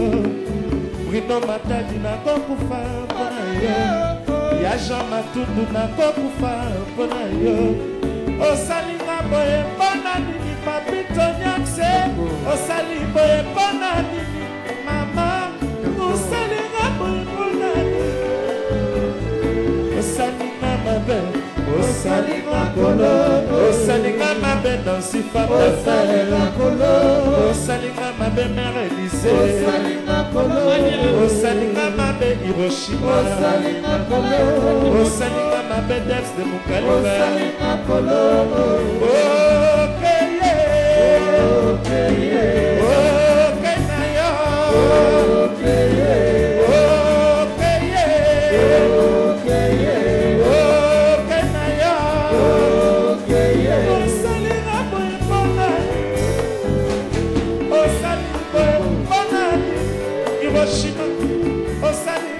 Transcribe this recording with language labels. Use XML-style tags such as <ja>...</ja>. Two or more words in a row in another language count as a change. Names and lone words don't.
<ln>Bruno Matadi na kokufa mpona yo Ya Jean Matundu na kokufa mpona yo Osalinga boye mpona nini Papito Nyakse Osali boye mpona nini Mama Osalinga boye mpona nini Osalinga mabe Osalinga kolo Osalinga mabe Nancy Fabien Osalinga kolo Osalinga mabe Mère Élysée Osalinga kolo Osalinga mabe Hiroshima Osalinga kolo Osalinga mabe Dex de Mukaliba Osalinga kolo</ln> <en>Okay yeah Okay yeah</en> <ln>Okay na yo</ln> <en>Okay yeah Okay yeah Okay yeah</en> <ln>Okay na yo</ln> <en>Okay yeah</en> <ln>Osalinga boye mpona Osalinga boye mpona Hiroshima Osalinga</ln>